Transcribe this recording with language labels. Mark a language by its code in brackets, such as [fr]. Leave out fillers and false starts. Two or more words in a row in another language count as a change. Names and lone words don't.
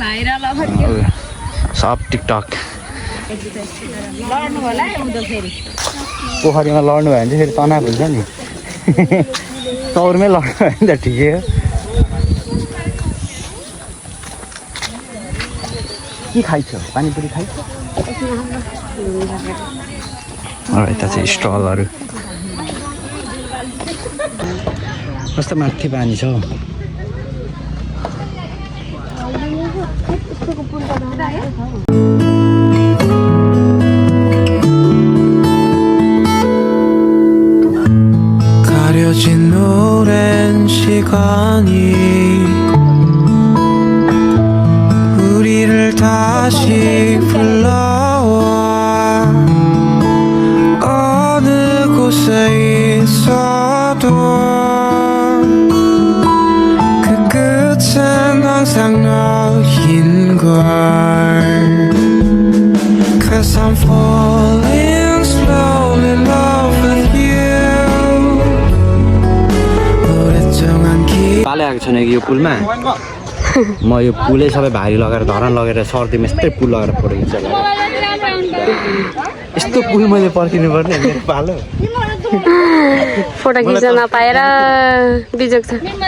[ne] सब टिकटक पोखरीमा लड्नु भयो भने चाहिँ फेरि तनाव हुन्छ नि चौरमै लड्नु भयो भने त ठिकै हो के खाइछ पानीपुरी खाइछ यता चाहिँ स्टलहरू कस्तो माथि पानी छ [ko] 가려진 오랜 시간이 우리를 다시 불러와 어느 곳에 있어도 그 끝은 항상 너인걸 [en] Cause I'm falling slowly in love with you [ko] 오랫동안 [ne] पाले आएको छैन कि यो पुलमा म यो पुलै सबै भारी लगाएर धरान लगेर सर्दिम यस्तै पुल लगाएर फोटो खिच्छ यस्तो पुल मैले पर्खिनु पर्ने पालो फोटो खिच्न नपाएर बिजोग छ